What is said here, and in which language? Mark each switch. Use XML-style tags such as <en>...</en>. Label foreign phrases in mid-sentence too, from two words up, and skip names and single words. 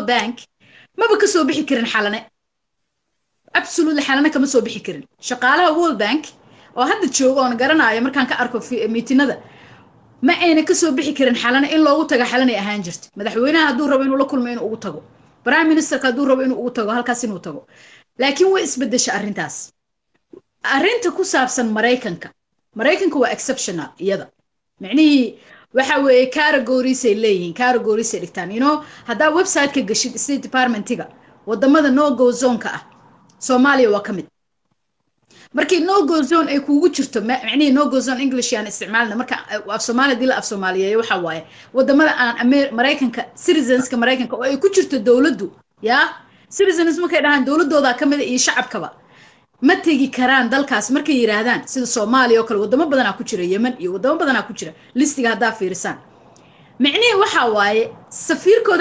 <so>Bank maba ka soo bixi karin xalane absolutely xalane kama soo bixi karin shaqaalaha World Bank oo hadda joogo oo garanaayo markaan ka arko meetinada ma ayna ka soo bixi karin xalane in loogu tago xalane ahaan jirtay madaxweynaha hadduu rabo inuu la kulmo inuu ugu tago</so> <en>prime minister</en> <so>hadduu rabo inuu ugu tago halkaas inuu tago laakiin way isbedeshay arrintaas arrinta ku saabsan Mareykanka waa exceptional iyada macnihii waxa weeye categories ay leeyihiin, categories ay dhigtaan.</so> <en>You know,</en> <so>haddaa website-ka gashid State Department-iga wadamada no-go zone-ka ah Soomaaliya waa ka mid. markii</so> <en>no-go zone</en> <so>ay kuugu jirto macnaheedu</so> <en>no-go zone English</en> <so>yaan isticmaalna marka af Soomaali dil af Soomaaliyeed waxa waaye wadamada aan Mareykanka citizenska Mareykanka oo ay ku jirto dawladdu yaa citizens markay dhahaan dawladooda ka mid iyo shacabkaba ma tegi karaan dalkaas markay yiraahdaan sida Soomaaliya oo kale wadamo badan ku jira Yemen iyo wadamo badan ku jira listiga hadaa fiirsan macnaheedu waxa waaye safiirkooda</so>